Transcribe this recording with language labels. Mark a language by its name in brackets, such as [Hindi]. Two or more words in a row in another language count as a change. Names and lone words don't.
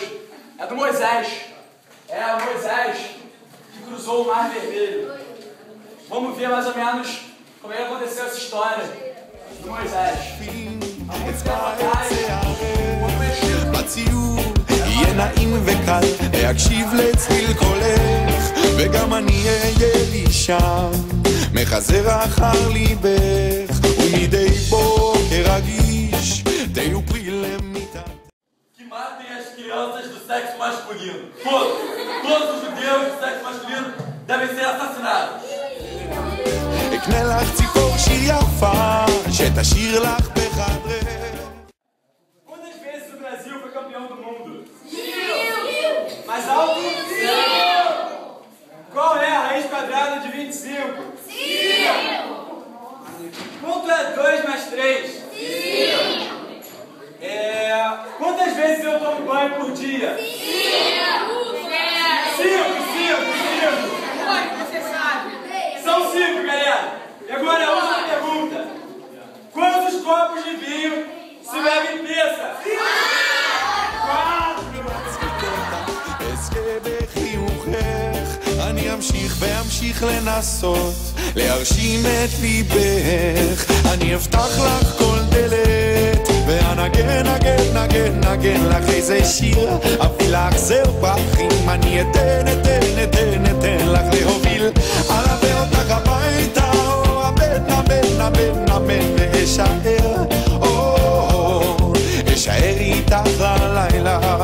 [Portuguese] É do Moisés. É o Moisés que cruzou o Mar Vermelho. Vamos ver mais ou menos como é que aconteceu essa história do Moisés. [Hebrew] בציור יהיה נעים וקל להקשיב לצליל קולך, וגם אני אהיה לי שם מחזר אחר ליבך, ומדי בוקר רגיש תהיו פרי למיטה. [Portuguese] Que matem as crianças do sexo masculino. Todos os judeus do sexo masculino devem ser assassinados. [Hebrew] אקנה לך ציפור שהיא יפה שתשאיר לך בחדרך. [Portuguese] Quantas vezes o Brasil foi campeão do mundo? Mais alto? Qual é a raiz quadrada de 25? Quanto é 2 mais 3? Quantas vezes eu tomo banho por dia? 5. Você sabe. São 5, galera. E agora a última pergunta. Quantos copos de vinho se bebe em peça? 4. [Hebrew] אזכה בחיוכך, אני אמשיך ואמשיך לנסות להרשים את ליבך, אני אפתח לך כל דלת ואנגן, נגן, נגן, נגן לך איזה שיר, אביא לך זר פרחים, אני אתן לך להוביל, אלווה אותך הביתה, אמן, אמן, אמן, אמן, ואשאר, אשאר איתך ללילה.